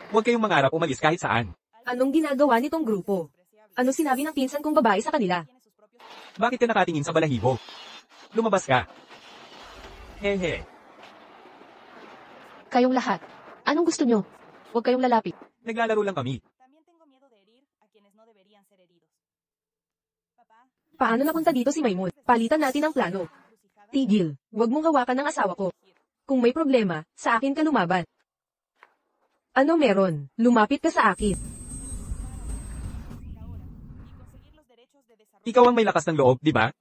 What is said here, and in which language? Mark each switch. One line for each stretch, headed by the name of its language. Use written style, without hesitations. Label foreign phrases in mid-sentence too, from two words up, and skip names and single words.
Filipino: Huwag kayong mangarap umalis kahit saan. Anong ginagawa nitong grupo? Ano sinabi ng pinsan kong babae sa kanila? Bakit ka nakatingin sa balahibo? Lumabas ka. Hehe. Kayong lahat. Anong gusto nyo? Huwag kayong lalapit. Naglalaro lang kami.
Spanish: También tengo miedo de herir a quienes no deberían ser heridos. Papá,
Filipino: Paano napunta dito si Maymon? Palitan natin ang plano. Tigil, huwag mong hawakan ng asawa ko. Kung may problema, sa akin ka lumaban. Ano meron? Lumapit ka sa akin. Ikaw ang may lakas ng loob, di ba?